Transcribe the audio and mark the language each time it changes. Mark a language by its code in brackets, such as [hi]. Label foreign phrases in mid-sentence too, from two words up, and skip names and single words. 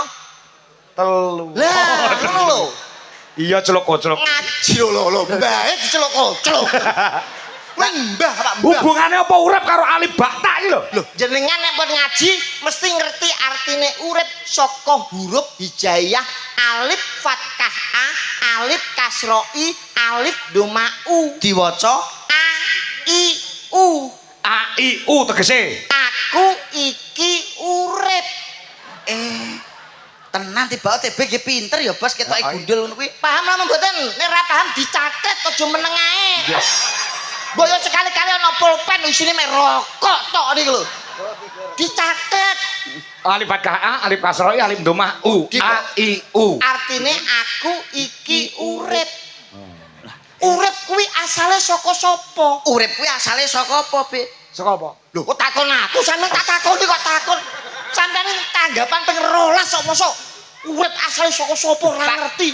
[jv] telu. Lah, ngono lho. Iya celuk-celuk. Ngaji lho, mbah celuk-celuk. Kuwi mbah Pak Mbah. Hubungane apa urip karo alibata iki lho? Lho, jenengan nek pun ngaji mesti ngerti artine urip saka huruf hijaiyah alif fathah a, alif kasra i, alif doma u, diwaca a i u. A I U tegese. Aku iki urip. tenan tiba TB nggih pinter ya bos ketoke gundul ngono kuwi. Paham lho mboten? Nek ora paham dicatet aja meneng ae. Boyo sekali-kali ana pulpen isine mek rokok tok niku lho. Dicatet. Alif fathah A, alif kasra I, alif dhammah U. A I U. Artine aku iki urip. Urip kuwi asale saka sapa? Urip kuwi asale saka apa, Be? Saka apa? Lho kok takon aku sampean tak takoni kok takon. Sampeyan tanggapan ping 12 kok mosok urip asale saka sapa ora ngerti.